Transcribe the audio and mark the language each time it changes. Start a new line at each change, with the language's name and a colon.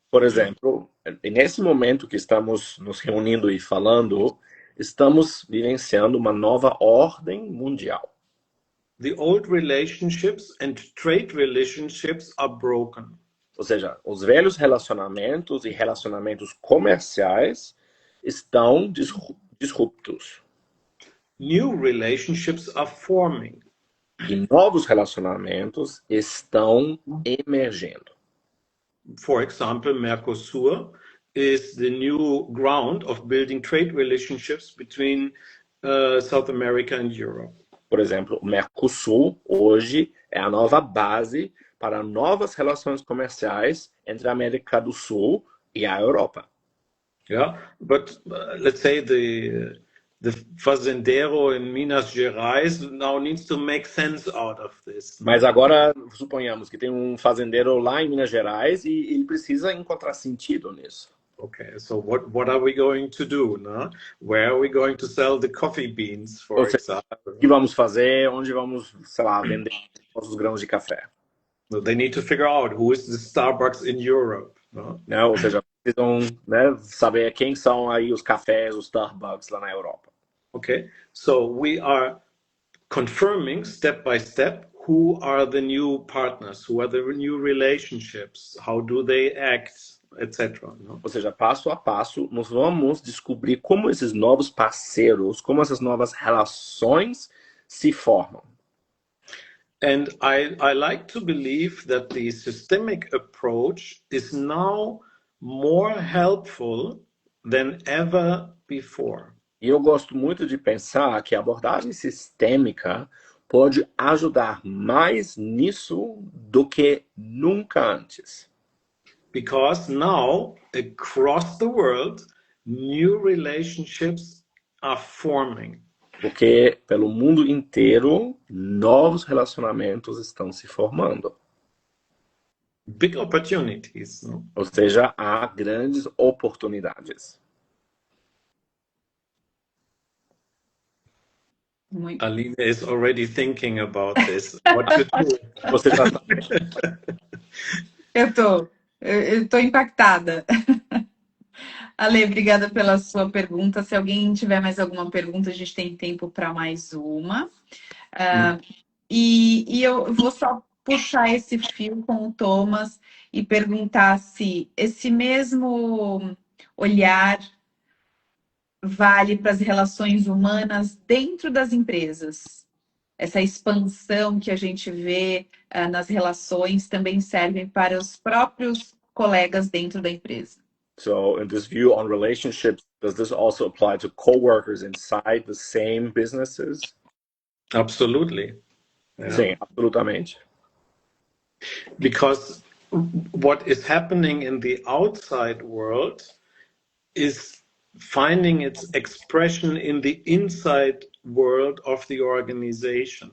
Portuguese: Por exemplo, nesse momento que estamos nos reunindo e falando, estamos vivenciando uma nova ordem mundial.
English: The old relationships and trade relationships are broken.
Portuguese: Ou seja, os velhos relacionamentos e relacionamentos comerciais estão disruptos.
English: New relationships are forming.
Portuguese: E novos relacionamentos estão emergendo.
English: For example, Mercosur is the new ground of building trade relationships between South America and Europe.
Portuguese: Por exemplo, o Mercosul hoje é a nova base para novas relações comerciais entre a América do Sul e a Europa.
English: Yeah, but let's say the fazendeiro in Minas Gerais now needs to make sense out of this.
Portuguese: Mas agora, suponhamos que tem um fazendeiro lá em Minas Gerais e ele precisa encontrar sentido nisso.
English: Okay, so what are we going to do, no? Where are we going to sell the coffee beans, for
Portuguese: Ou seja,
English: example?
Portuguese: o que vamos fazer, onde vamos, sei lá, vender nossos grãos de café,
English: So they need to figure out who is the Starbucks in Europe, no?
Portuguese: né? Ou seja, precisam, né, saber quem são aí os cafés, os Starbucks lá na Europa.
English: Okay, so we are confirming step by step who are the new partners, who are the new relationships, how do they act, etc. No?
Portuguese: Ou seja, passo a passo, nós vamos descobrir como esses novos parceiros, como essas novas relações se formam.
English: And I like to believe that the systemic approach is now more helpful than ever before.
Portuguese: E eu gosto muito de pensar que a abordagem sistêmica pode ajudar mais nisso do que nunca antes.
English: Because now, across the world, new relationships are forming.
Portuguese: Porque pelo mundo inteiro, novos relacionamentos estão se formando.
English: Big opportunities. No?
Portuguese: Ou seja, há grandes oportunidades. Muito.
English: Aline is already thinking about this. What to do.
Portuguese: Você já tá... Eu tô impactada. Ale, obrigada pela sua pergunta. Se alguém tiver mais alguma pergunta, a gente tem tempo para mais uma. E eu vou só puxar esse fio com o Thomas e perguntar se esse mesmo olhar vale para as relações humanas dentro das empresas. Essa expansão que a gente vê nas relações também serve para os próprios colegas dentro da empresa.
English: So, in this view on relationships, does this also apply to coworkers inside the same businesses? Absolutely. Yeah.
Portuguese: Sim, absolutamente.
English: Because what is happening in the outside world is finding its expression in the inside world of the organization.